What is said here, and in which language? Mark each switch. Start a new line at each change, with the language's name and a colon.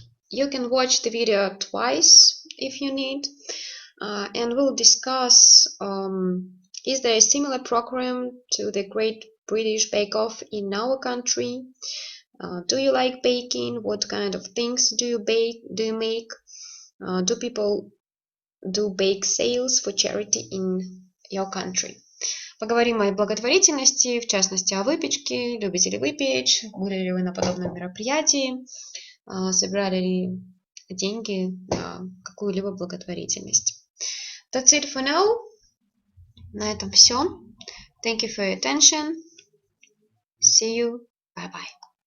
English: You can watch the video twice if you need, and we'll discuss is there a similar program to the Great British Bake Off in our country? Do you like baking? What kind of things do you bake? Do you make? Do people do bake sales for charity in your country?
Russian: Поговорим о благотворительности, в частности о выпечке. Любите ли вы печь? Были ли вы на подобном мероприятии? Собирали ли деньги на какую-либо благотворительность?
English: That's it for now.
Russian: На этом все.
English: Thank you for your attention. See you. Bye-bye.